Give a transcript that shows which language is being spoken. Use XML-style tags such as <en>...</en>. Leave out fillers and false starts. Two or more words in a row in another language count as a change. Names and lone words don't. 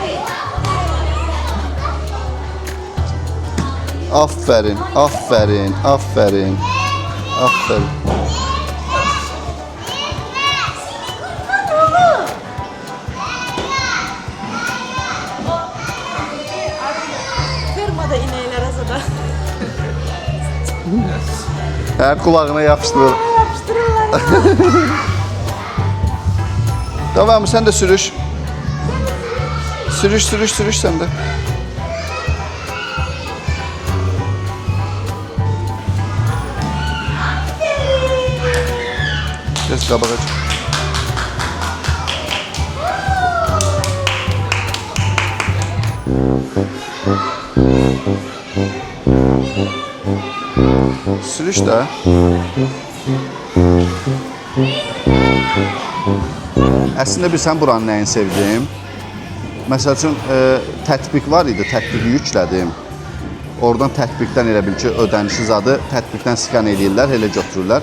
<tr>Aferin, aferin, aferin, aferin.</tr> <az>Fermada inəklər azada.</az> <tr>Kulağına yapıştırır.</tr> <az>Yapışdırırlar.</az> <tr>Tamam, sen de sürüş. Sürüş sen de. Kes kabağa.</tr> <az>Sürüş de. Əslində bilsən buranın nəyini sevdim? Məsəl üçün tətbiq var idi, tətbiqi yüklədim. Oradan tətbiqdən elə bil ki, ödənişi zadı tətbiqdən skan edirlər, elə götürürlər.</az>